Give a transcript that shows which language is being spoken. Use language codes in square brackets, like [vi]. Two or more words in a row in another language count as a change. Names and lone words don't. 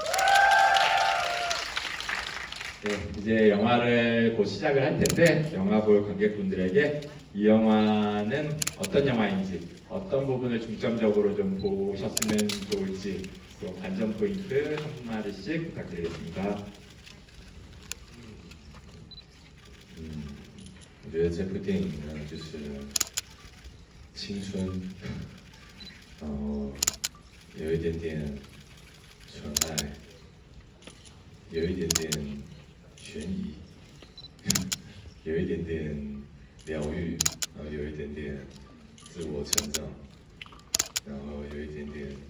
[ko] 네, 이제 영화를 곧 시작을 할 텐데 영화 볼 관객분들에게 이 영화는 어떤 영화인지 어떤 부분을 중점적으로 좀 보셨으면 좋을지 또 관전 포인트 한 마디씩 부탁드리겠습니다. [zh] 我觉得这部电影呢，就是青春，然后有一点点纯爱，有一点点悬疑，有一点点疗愈，然后有一点点自我成长，然后有一点点